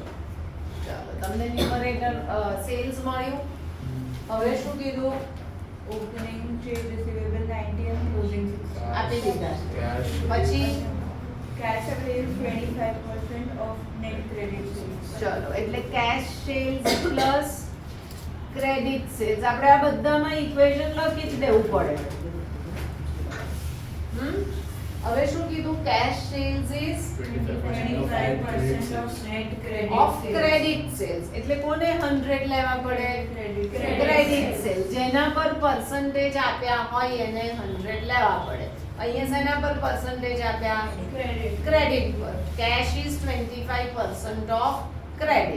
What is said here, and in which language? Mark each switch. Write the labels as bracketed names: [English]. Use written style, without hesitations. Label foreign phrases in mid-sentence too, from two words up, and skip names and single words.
[Gujarati] 5,625,00. ચાલો તમને [English] numerator sales [Gujarati] મળ્યું. હવે શું કીધું? [English] Opening trade receivable 90 and closing 60. [Gujarati] આપી દીધા. Cash. પછી [English] Cash available 25% of net credit sales. [Gujarati] ચલો એટલે [English] cash sales plus credit sales. [Gujarati] આપણે આ બધામાં ઇક્વેશન લખી જ દેવું પડે. હવે શું કીધું? [English] cash sales is 25% of net credit ઓફ sales. credit sales. [Gujarati] એટલે કોને 100 લેવા પડે? Credit [English] credit sales. [Gujarati] જેના પર પર્સન્ટેજ આપ્યા હોય એને 100 લેવા પડે. અહીંયા શેના પર percentage આપ્યા? Credit. [English] ક્રેડિટ પર. cash is 25% of credit.